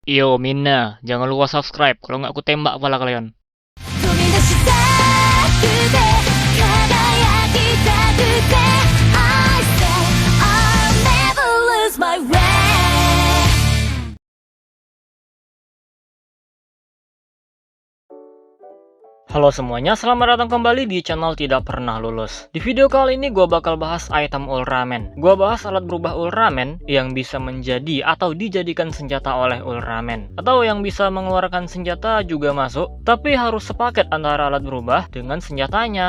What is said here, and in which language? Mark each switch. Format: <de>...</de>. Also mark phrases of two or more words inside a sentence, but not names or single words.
<id>Yo Mina, jangan lupa subscribe, kalau nggak aku tembak kepala kalian.</id> <ja>飛び出したくて輝きたくて</ja> <en>I say I'll never lose my way.</en> <id>Halo semuanya, selamat datang kembali di channel Tidak Pernah Lulus. Di video kali ini gue bakal bahas item Ultraman. Gue bahas alat berubah Ultraman yang bisa menjadi atau dijadikan senjata oleh Ultraman, atau yang bisa mengeluarkan senjata juga masuk, tapi harus sepaket antara alat berubah dengan senjatanya.</id>